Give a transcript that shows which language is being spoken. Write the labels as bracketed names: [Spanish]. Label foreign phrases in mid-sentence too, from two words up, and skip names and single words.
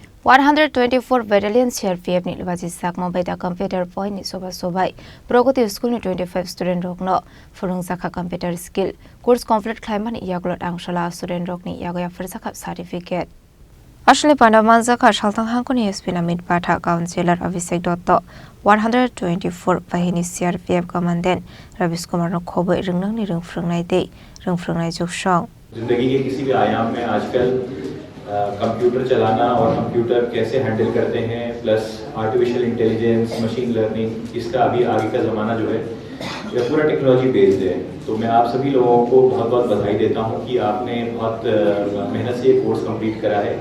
[Kok Borok] 124 Battalion CRPF ni Luwajijakma baita [English] computer point [Kok Borok] ni sobai Pragati school ni 25 Studentrok no Phwrwngjakha [English] computer skill course complete [Kok Borok] Khlaimani Yakulo Tangsalo Studentrok ni yago Yapharjakha certificate Ashli Pandamanjakha Shaltang Hangkoni Espina Mid Patha Councillor Abhishek Dotto 124 Bahini CRPF Commandant Ravis Kumar no khobo ringnang ni phwrwngnai dei phwrwngnai juksong [Hindi] जिंदगी के किसी भी आयाम में आजकल कंप्यूटर चलाना और कंप्यूटर कैसे हैंडल करते हैं प्लस [English] artificial intelligence machine learning [Hindi] इसका अभी आगे का ज़माना जो है यह पूरा [English] technology based [Hindi] है। तो मैं आप सभी लोगों को बहुत बहुत बधाई देता हूं कि आपने बहुत मेहनत से ये [English] course complete [Hindi] करा है।